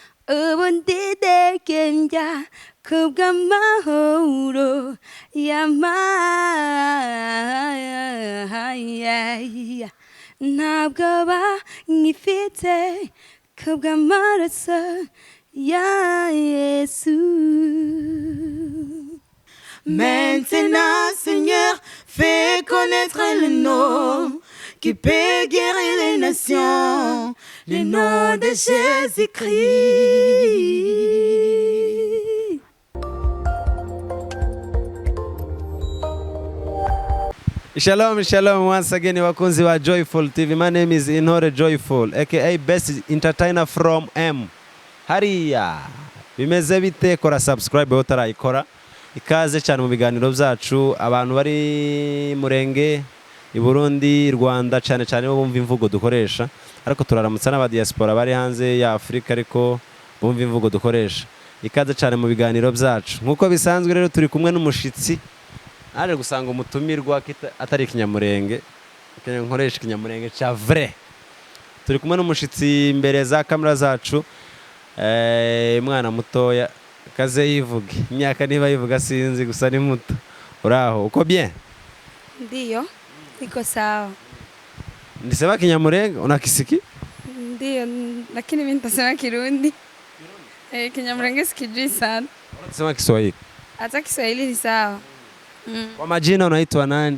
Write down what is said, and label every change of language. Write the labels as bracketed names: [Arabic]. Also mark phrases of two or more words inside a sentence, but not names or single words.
[Kinyarwanda] ubundi degenya kubw'amahoro y'amaya ntabwo banyifite kubw'amaraso ya Yesu. [French] Maintenant, Seigneur, fais connaître le nom qui peut guérir les nations, le nom de Jésus-Christ. [English] Shalom, shalom once again, [Kinyarwanda] wakunzi wa [English] Joyful TV. My name is Intore Joyful, aka best entertainer from M. [Kinyarwanda] Hariya bimeze bite? Kora subscribe utarayikora. Ikaze cyane mu biganiro byacu, abantu bari murenge i Burundi, Rwanda, cyane cyane bo bumva imvugo dukoresha, ariko turaramutsa n'aba diaspora bari hanze ya Afrika ariko bumva imvugo dukoresha. Ikaze cyane mu biganiro byacu. Nkuko bisanzwe rero turi kumwe n'umushitsi aje gusanga umutumirwa atari ikinyamurenge, nkoresha ikinyamurenge cya vrai. Turi kumwe n'umushitsi imbere za kamera zacu, mwana mutoya, kaze yivuge. Imyaka niba yivuga sinzi, gusa ni muto. Uraho uko bien? [Swahili] Ndiyo, niko sawa. Ndisema kinyamurenge, unakisiki? Ndiyo, lakini mimi nitasema Kirundi. Kinyamurenge sikijui sana. Unasema Kiswahili? Hata Kiswahili ni sawa. Kwa majina unaitwa nani?